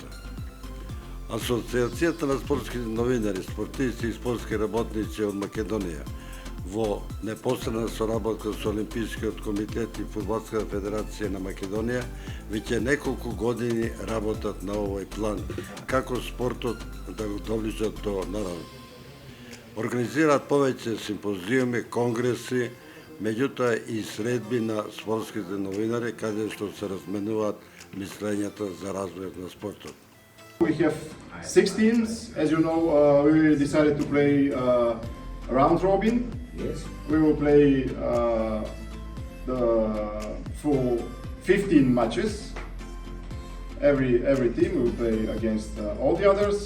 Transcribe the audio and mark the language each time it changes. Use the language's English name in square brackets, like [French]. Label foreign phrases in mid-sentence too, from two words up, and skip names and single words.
[Macedonian] Асоцијацијата на спортските новинари, спортисти и спортски работници од Македонија во непосредна соработка со Олимпискиот комитет и Фудбалската федерација на Македонија веќе неколку години работат на овој план како спортот да го доближат до народот. Организираат повеќе симпозиуми, конгреси, меѓутоа и средби на спортските новинари каде што се разменуваат мислењата за развојот на спортот. [English] We have 6 teams. As you know, we decided to play round robin. Yes. We will play for 15 matches. Every team will play against all the others.